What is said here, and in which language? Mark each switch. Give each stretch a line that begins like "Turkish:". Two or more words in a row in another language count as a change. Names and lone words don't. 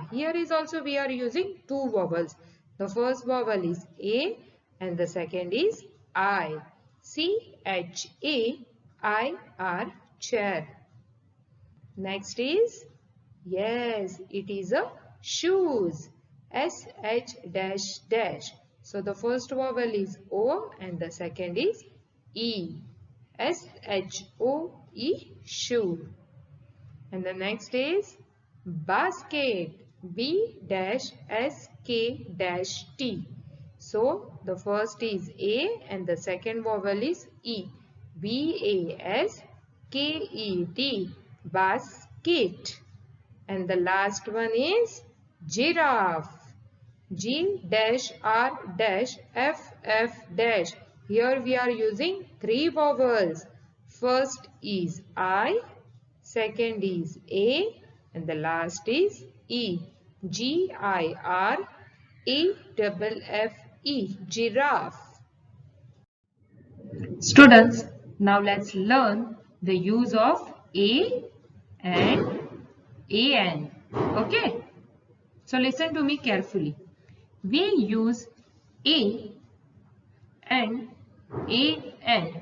English: Here is also we are using two vowels. The first vowel is A and the second is I. C-H-A-I-R, chair. Next is, yes, it is a shoes. S-H-. So the first vowel is O and the second is E. S-H-O-E, shoe. And the next is basket. B-S-K-T. So the first is A and the second vowel is E. B-A-S-K-E-T. Basket. And the last one is giraffe. G-R-F-F. Here we are using three vowels. First is I, second is A, and the last is E. G-I-R-A-F-F-E, giraffe. Students, now let's learn the use of A and AN. Okay? So listen to me carefully. We use A and AN.